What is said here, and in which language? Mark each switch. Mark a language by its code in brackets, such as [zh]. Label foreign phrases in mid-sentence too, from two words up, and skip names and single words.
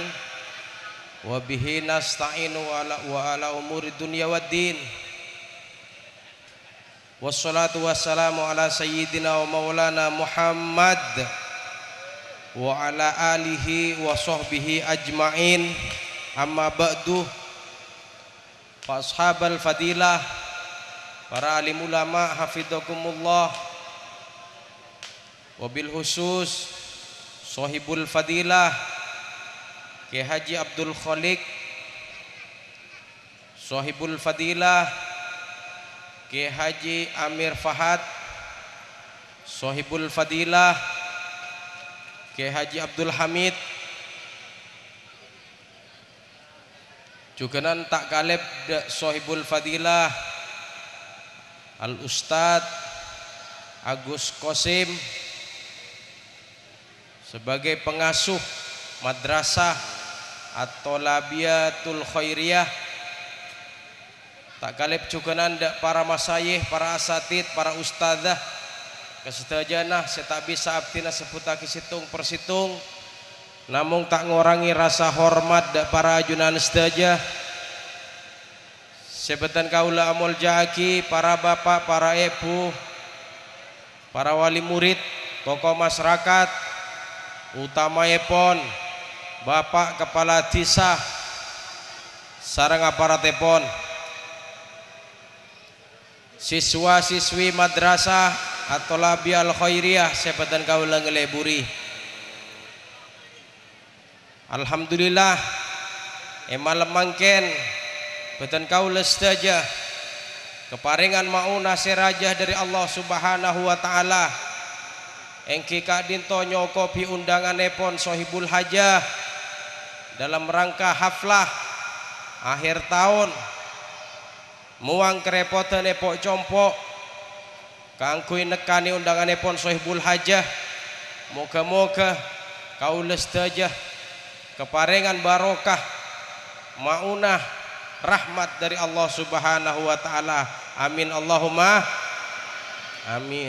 [ar] وبه نستعين وعلى أمور الدنيا والدين. والصلاة والسلام على سيدنا ومولانا محمد وعلى آله وصحبه أجمعين. أما بعد. فأصحاب الفضيلة، para العلماء حفظكم الله، وبالخصوص صاحب الفضيلة Kiai Haji Abdul Khaliq، صاحب الفضيلة Kiai Haji Amir Fahad، صاحب الفضيلة Kiai Haji Abdul Hamid, [mad] juga nan tak kaleb [ar] صاحب الفضيلة [mad] Al Ustad Agus Qasim sebagai pengasuh madrasah At-Tholabiyatul Khairiyah. Tak kaleb juga nanda para masayih, para asatid, para ustadzah kesedajanah saya tak bisa abdina sebutaki situng persitung, namun tak ngorangi rasa hormat dak para ajunan sedajah sebetan kaula amul jaki, para bapak, para ibu, para wali murid, tokoh masyarakat, utamaipun Bapak Kepala Desa sareng aparatipun, siswa-siswi madrasah At-Tholabiyal Khairiyah sebetan kaula ngeleburi. Alhamdulillah malam mangken beten kaula sedaya keparingan maunah serajah dari Allah [ar] سبحانه وتعالى. [mad] Engki kadinto nyokopi undanganipun [ar] صاحب الحاجة [mad] dalam rangka haflah akhir tahun muang kerepotan epok compok kangkui nekani undanganipun [ar] صاحب الحاجة. [mad] Moga-moga kaula sedaya keparingan barokah maunah rahmat dari Allah [ar] سبحانه وتعالى. آمين اللهم آمين.